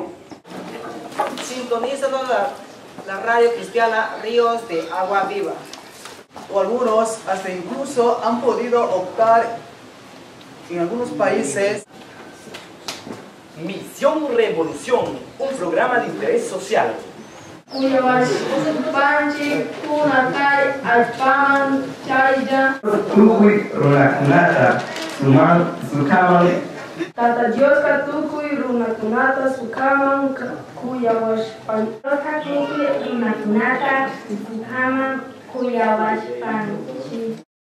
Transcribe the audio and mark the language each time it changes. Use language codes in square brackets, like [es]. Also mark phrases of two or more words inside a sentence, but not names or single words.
[es] Sintonízanos la radio cristiana Ríos de Agua Viva. O algunos hasta incluso han podido optar en algunos países. Misión Revolución, un programa de interés social. [qu] Tata Dios katukui runakunata sukaman kuyawashpan. Katukui runakunata sukaman kuyawashpan.